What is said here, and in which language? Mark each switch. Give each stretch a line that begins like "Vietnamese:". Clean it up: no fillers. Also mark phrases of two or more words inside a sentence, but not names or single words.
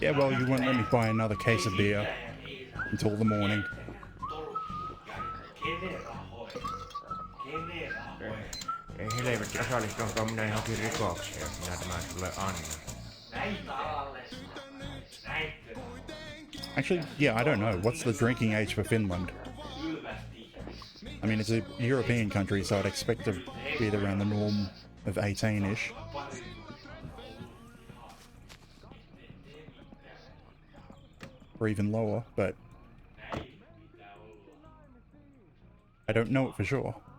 English: Yeah, well, you won't let me buy another case of beer until the morning.
Finnish: Ei helvetti, osallistunko minä johonkin rikokseen, jos minä tämän sulle annan.
English: Actually, yeah, I don't know. What's the drinking age for Finland? I mean, it's a European country, so I'd expect to be around the norm of 18-ish. Or even lower, but I don't know it for sure.